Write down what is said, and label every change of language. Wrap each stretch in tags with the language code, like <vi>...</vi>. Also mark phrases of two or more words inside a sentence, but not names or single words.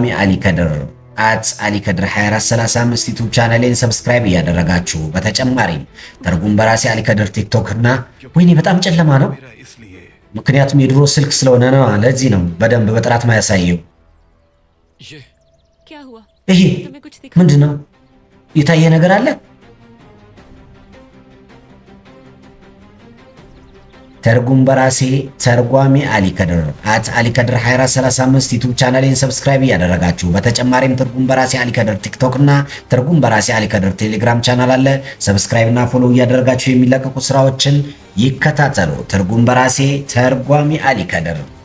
<am>አሊ ከድር አሊ ከድር 2435 ዩቲዩብ ቻናሌን ሰብስክራይብ እያደረጋችሁ በተጨማሪም ትርጉም በራሴ አሊ ከድር ቲክቶክ እና ወይኔ በጣም ጨለማ ነው።</am> <hi>मेरा इसलिए</hi> <am>ምክንያቱም የድሮ ስልክ ስለሆነ ነው። ለዚህ ነው በደንብ በጥራት ማያሳየው።</am> <hi>ये क्या हुआ?</hi> <am>ይሄ</am> <hi>तुम्हें कुछ दिखा?</hi> <am>ምንድን ነው? የታየ ነገር አለ? ትርጉም በራሴ ተርጓሚ አሊ ከድር አሊ ከድር 2435 ዩቲዩብ ቻናሌን ሰብስክራይብ እያደረጋችሁ በተጨማሪም ትርጉም በራሴ አሊ ከድር ቲክቶክ እና ትርጉም በራሴ አሊ ከድር ቴሌግራም ቻናል አለ። ሰብስክራይብ እና ፎሎው እያደረጋችሁ የሚለቀቁ ስራዎችን ይከታተሉ። ትርጉም በራሴ ተርጓሚ አሊ ከድር።</am>